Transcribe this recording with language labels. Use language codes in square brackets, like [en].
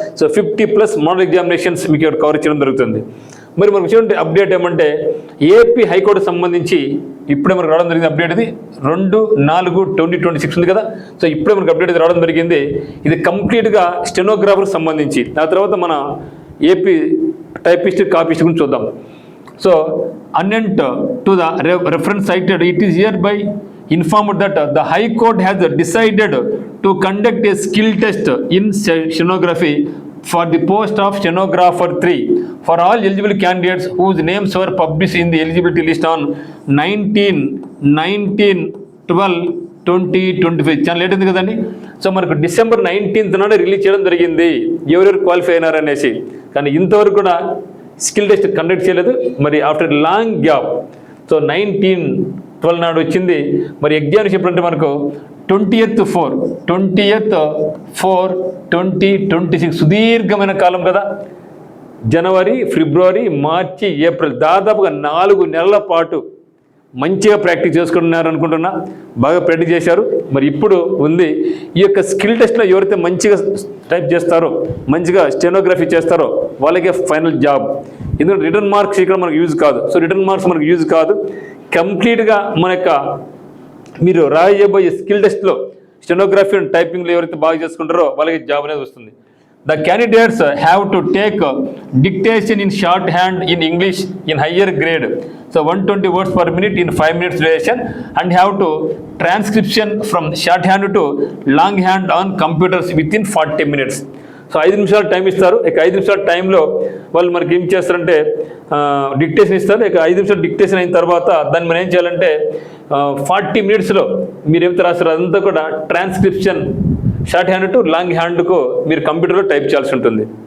[te] So 50+ model examinations మీకు cover చేయడం జరుగుతుంది. మరి మనకు వచ్చే అప్డేట్ ఏమంటే ఏపీ హైకోర్టు సంబంధించి ఇప్పుడే మనకు రావడం జరిగింది అప్డేట్. ఇది 2/4/2026 ఉంది కదా. సో ఇప్పుడే మనకు అప్డేట్ రావడం జరిగింది. ఇది కంప్లీట్గా స్టెనోగ్రాఫర్కి సంబంధించి. ఆ తర్వాత మన ఏపీ టైపిస్ట్ కాపీస్ట్ గురించి చూద్దాం. [en] So, annent to the reference cited, it is hereby informed that the High Court has decided to conduct a skill test in stenography for the post of stenographer 3 for all eligible candidates whose names were published in the eligibility list on 19/12/2025. [te] చాలా late ఉంది కదండి. So మనకు December 19th నాడు release చేయడం జరిగింది ఎవరెవరు qualify అయినారనేసి. కానీ ఇంతవరకు కూడా స్కిల్ టెస్ట్ కండక్ట్ చేయలేదు. మరి [en] after long gap [te] సో 19/12 నాడు వచ్చింది. మరి ఎగ్జామినేషన్ అంటే మనకు 20/4/2026 సుదీర్ఘమైన కాలం కదా. జనవరి, ఫిబ్రవరి, మార్చి, ఏప్రిల్ దాదాపుగా 4 నెలల పాటు మంచిగా ప్రాక్టీస్ చేసుకుంటున్నారు అనుకుంటున్నా. బాగా ప్రాక్టీస్ చేశారు. మరి ఇప్పుడు ఉంది ఈ యొక్క స్కిల్ టెస్ట్లో ఎవరైతే మంచిగా టైప్ చేస్తారో, మంచిగా స్టెనోగ్రఫీ చేస్తారో వాళ్ళకే ఫైనల్ జాబ్. ఎందుకంటే రిటర్న్ మార్క్స్ ఇక్కడ మనకు యూజ్ కాదు. సో రిటర్న్ మార్క్స్ మనకు యూజ్ కాదు. కంప్లీట్గా మన యొక్క మీరు రాయబోయే స్కిల్ టెస్ట్లో స్టెనోగ్రఫీ అండ్ టైపింగ్లో ఎవరైతే బాగా చేసుకుంటారో వాళ్ళకి జాబ్ అనేది వస్తుంది. [en] The candidates have to take dictation in shorthand in English in higher grade. So 120 words per minute in 5 minutes duration, and have to transcription from shorthand to longhand on computers within 40 minutes. [te] So 5 నిమిషాలు time ఇస్తారు. ఇక 5 నిమిషాల టైంలో వాళ్ళు మనకి ఏం చేస్తారంటే dictation ఇస్తారు. ఇక 5 నిమిషాలు డిక్టేషన్ అయిన తర్వాత దాన్ని మనం ఏం చేయాలంటే 40 మినిట్స్లో మీరు ఏమైతే రాస్తారో అదంతా కూడా transcription short hand to long హ్యాండ్కు మీరు కంప్యూటర్లో టైప్ చేయాల్సి ఉంటుంది.